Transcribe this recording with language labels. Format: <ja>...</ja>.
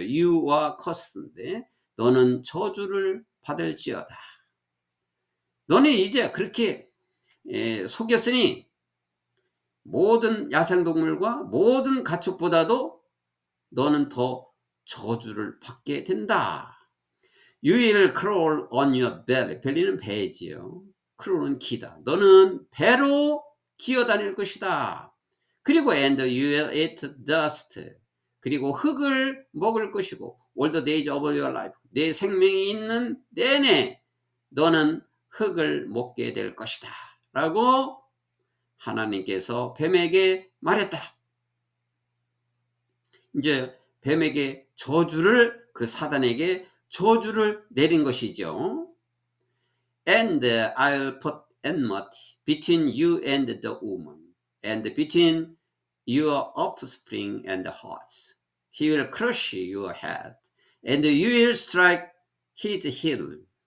<ko>you와 커스인데 너는 저주를 받을지어다. 너는 이제 그렇게 속였으니 모든 야생동물과 모든 가축보다도 너는 더 저주를 받게 된다.</ko> <en>You will crawl on your belly.</en> <ko>belly는 배지요. crawl은 기다. 너는 배로 기어다닐 것이다. 그리고</ko> <en>and you will eat dust.</en> <ko>그리고 흙을 먹을 것이고</ko> <en>all the days of your life.</en> <ko>내 생명이 있는 내내 너는 흙을 먹게 될 것이다. 라고 하나님께서 뱀에게 말했다. 이제 뱀에게 저주를, 그 사단에게 저주를 내린 것이죠.</ko> <en>And I'll put enmity between you and the woman, and between your offspring and hers. He will crush your head, and you will strike his heel.</en>